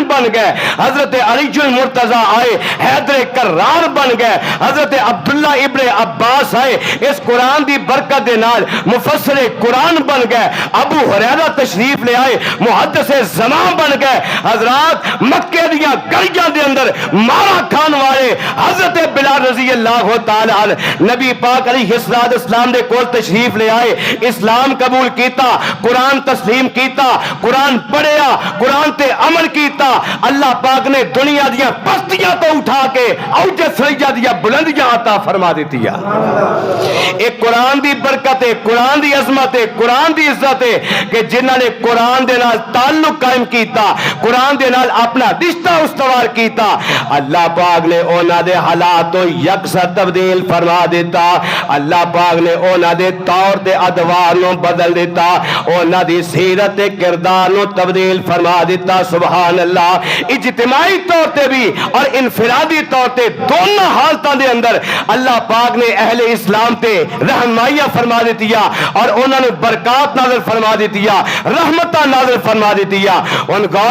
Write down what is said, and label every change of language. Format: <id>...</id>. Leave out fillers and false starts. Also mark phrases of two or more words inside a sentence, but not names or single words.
<pa>بن گئے حضرت علی مرتضی آئے حیدر کرار بن گئے حضرت عبداللہ ابن عباس آئے اس قرآن دی برکت دے نال مفسر قرآن بن گئے ابو ہریرہ تشریف لے آئے محدث زمان بن گئے حضرات مکے دیاں گلیاں دے اندر مارا کھان والے حضرت بلال</pa> <ar>رضی اللہ تعالی عنہ</ar> <pa>نبی پاک</pa> <ar>علیہ السلام</ar> <pa>دے کول تشریف لے آئے اسلام قبول کیتا قرآن تسلیم کیتا قرآن پڑھیا قرآن تے عمل کیتا اللہ پاک نے دنیا دیا پستیاں تو اٹھا کے اوج سریا دیا بلندیاں عطا فرما دیتی ہے ایک قرآن دی برکت ہے قرآن دی عظمت ہے قرآن دی عزت ہے کہ جنہاں نے قرآن دے نال تعلق قائم کیتا قرآن دے نال اپنا رشتہ استوار کیتا اللہ پاک نے انہاں دے حالات تو یکساں تبدیل فرما دیتا اللہ پاک نے انہاں دے طور تے ادوار نو بدل دیتا انہاں دی سیرت کردار نو تبدیل فرما دیتا</pa> <ar>سبحان اللہ</ar> <pa>اجتماعی طور تے بھی اور انفرادی طور تے دونوں حالتوں دے اندر اللہ پاک نے اہل اسلام تے رہنمائیاں فرما دیتی اور انہوں نے برکات نازل فرما دیتی رحمتہ نازل فرما دیتی ان غور</pa>